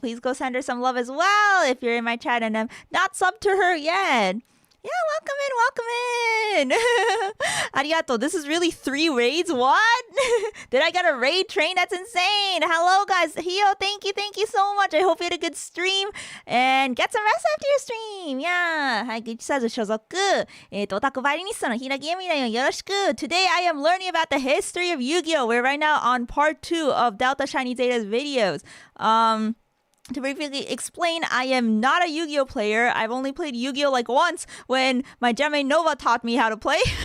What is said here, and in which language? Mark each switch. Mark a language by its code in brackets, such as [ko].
[en] Please go send her some love as well if you're in my chat and I'm not subbed to her yet. Yeah, welcome in. Arigato. This is really 3 raids? What? Did I get a raid train? That's insane. Hello, guys. Hio, thank you so much. I hope you had a good stream. And get some rest after your stream. Yeah. [ja] はい、グッチサーズ所属。オタクバイオリニストのHiiragi Emuriだよ。よろしく。 [en] Today I am learning about the history of Yu-Gi-Oh! We're right now on part 2 of Delta Shiny Zeta's videos. To briefly explain, I am not a Yu-Gi-Oh player. I've only played Yu-Gi-Oh like once when my Gemme Nova taught me how to play.